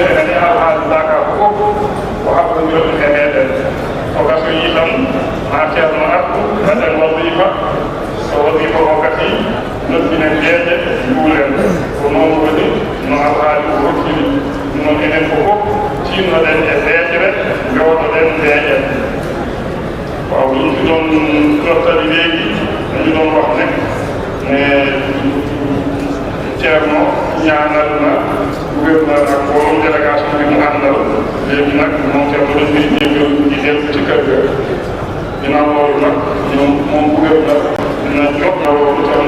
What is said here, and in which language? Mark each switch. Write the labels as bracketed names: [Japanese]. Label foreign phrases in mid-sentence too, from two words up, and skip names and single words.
[Fula] enen e alhaali daaka fof ko habdodirɗe e meɗen o gasoyi tan ma ceerno artu waɗen wadifa so wadifa o gasi noddinen jeeje juulen ko noon woni no alhaali o hokkiri noon enen ko fof tinnoɗen e beejre jooɗoɗen mbeeƴen [Wolof] waaw liñ fi doon jottali léegi dañu doon wax ne ne ceerno ñaanal na gouverneur ak mbooloo délégation bi mu àndal léegi nag moom ceerno dañ koy jéggal di dellu ci kër ga ginnaaw loolu nag ñoom moom gouverneur dina jot na loolu ceerno